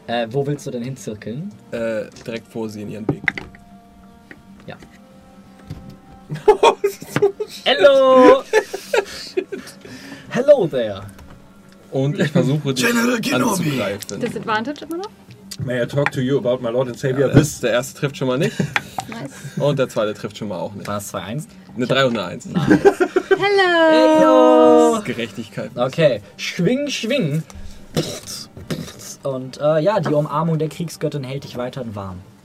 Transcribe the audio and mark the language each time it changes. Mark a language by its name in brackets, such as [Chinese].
[German] Wo willst du denn hinzirkeln? Direkt vor sie in ihren Weg. Ja. [English] Hallo! Hallo there! [German] Und ich versuche dich anzugreifen. Disadvantage immer noch? [English] May I talk to you about my Lord and Savior? [German] Ja, der erste trifft schon mal nicht. Nice. Und der zweite trifft schon mal auch nicht. War es 2-1? Eine 3 und eine 1. Nice. Hallo! Hallo! Gerechtigkeit. Okay, schwing, schwing. Und ja, die Umarmung der Kriegsgöttin hält dich weiterhin warm.